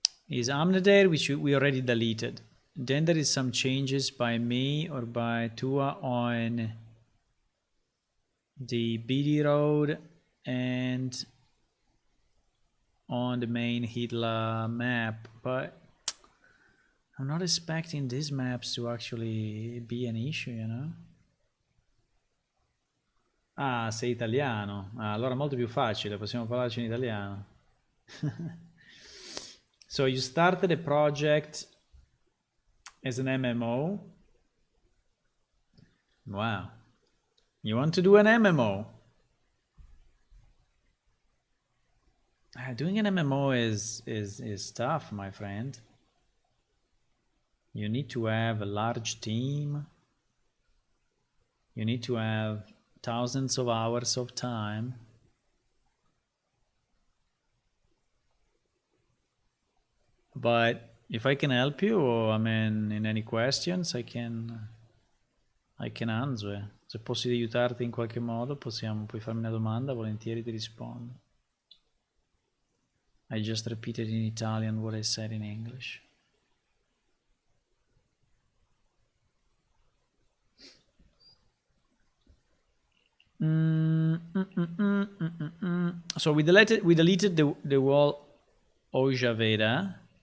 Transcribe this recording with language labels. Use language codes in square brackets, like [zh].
[en] is Amnader, which we already deleted. Then there is some changes by me or by Tua on the BD road and on the main Hitler map, but I'm not expecting these maps to actually be an issue, you know? [it] Ah, sei italiano. Ah, allora è molto più facile, possiamo parlarci in italiano. [en] So you started a project as an MMO. Wow. You want to do an MMO? Doing an MMO is tough, my friend. You need to have a large team. You need to have thousands of hours of time. But if I can help you, or I mean, in any questions, I can answer. [it] Se posso aiutarti in qualche modo, puoi farmi una domanda, volentieri ti rispondo. [en] I just repeated in Italian what I said in English. So we deleted the wall Ojaveda.